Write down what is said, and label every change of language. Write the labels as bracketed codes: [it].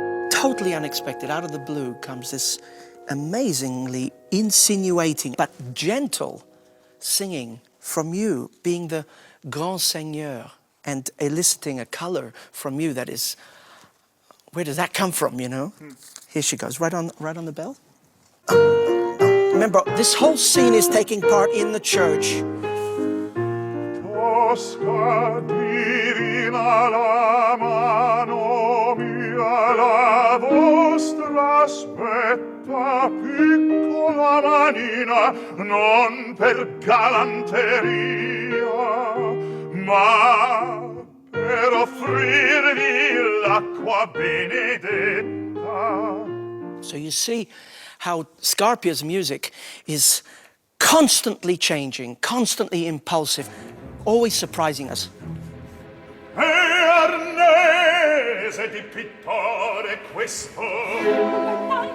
[en] Totally unexpected, out of the blue comes this amazingly insinuating but gentle singing from you, being the Grand Seigneur. and eliciting a color from you that is, where does that come from, you know? Here she goes, right on the bell. Remember, this whole scene is taking part in the church. [it] Tosca divina la mano mia, la vostra aspetta, piccola manina, non per galanteria, ma per offrirvi l'acqua benedetta. [en] So you see how Scarpia's music is constantly changing, constantly impulsive, always surprising us. [it] E arnese di pittore questo.